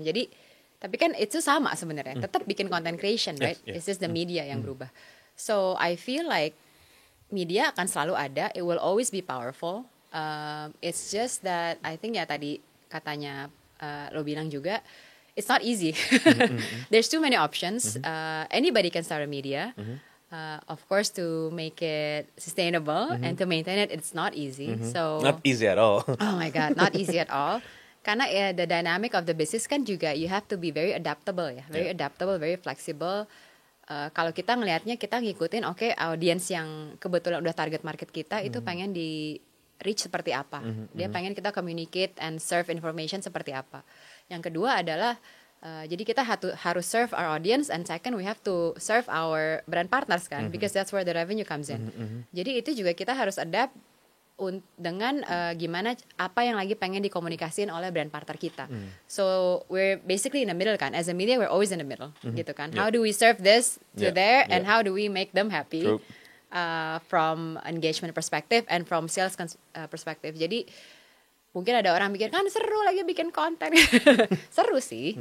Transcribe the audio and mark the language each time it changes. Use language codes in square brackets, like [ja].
[id] Jadi, tapi kan itu sama sebenarnya. [en] Tetap bikin content creation, right? It's just the media [id] yang berubah. [en] So I feel like media [id] akan selalu ada. [en] It will always be powerful. It's just that I think [id] ya tadi katanya lo bilang juga, [en] it's not easy. There's too many options. Anybody can start a media. Of course, to make it sustainable and to maintain it, it's not easy. So not easy at all. Oh my God, not easy at all. Karena the dynamic of the business kan juga you have to be very adaptable ya, very adaptable, very flexible. [id] Kalau kita ngelihatnya kita ngikutin, audience yang kebetulan udah target market kita itu pengen di reach seperti apa. Dia pengen kita [en] communicate and serve information [id] seperti apa. Yang kedua adalah jadi kita harus [en] serve our audience, and second we have to serve our brand partners kan, because that's where the revenue comes in. [id] Jadi itu juga kita harus adapt dengan gimana apa yang lagi pengen dikomunikasiin oleh brand partner kita. [en] So we're basically in the middle kan. As a media we're always in the middle gitu kan. How do we serve this to there and how do we make them happy? True. From engagement perspective and from sales perspective. [id] Jadi mungkin ada orang mikir kan seru lagi bikin konten. Seru sih.